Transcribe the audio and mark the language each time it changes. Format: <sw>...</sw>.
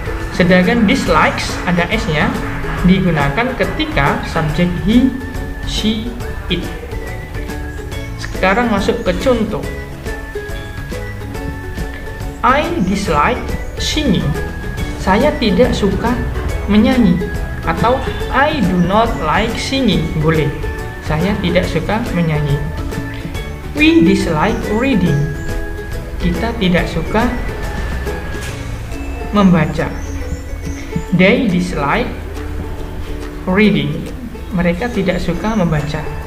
<id>Sedangkan dislikes ada s-nya digunakan ketika subjek he, she, it. Sekarang masuk ke contoh.</id> <en>I dislike singing.</en> <id>Saya tidak suka menyanyi.</id> <en>Atau I do not like singing.</en> <id>Boleh. Saya tidak suka menyanyi.</id> <en>We dislike reading.</en> <id>Kita tidak suka membaca.</id> <en>They dislike reading.</en> <id>Mereka tidak suka membaca.</id>